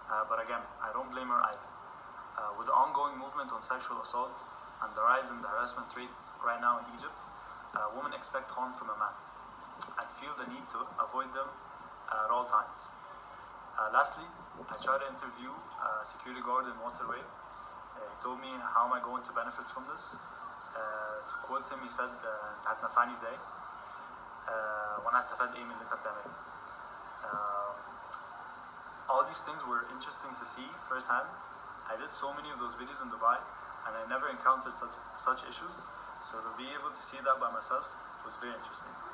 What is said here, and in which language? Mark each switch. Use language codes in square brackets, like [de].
[en] But again, I don't blame her either. With the ongoing movement on sexual assault and the rise in the harassment rate right now in Egypt, women expect harm from a man and feel the need to avoid them at all times. Lastly, I tried to interview a security guard in Waterway. He told me, how am I going to benefit from this? To quote him, he said, [ar] "انت هتنفعني ازاي؟ وانا هستفاد ايه من اللي انت بتعمله?" [en] All these things were interesting to see firsthand. I did so many of those videos in Dubai, and I never encountered such issues. So to be able to see that by myself was very interesting.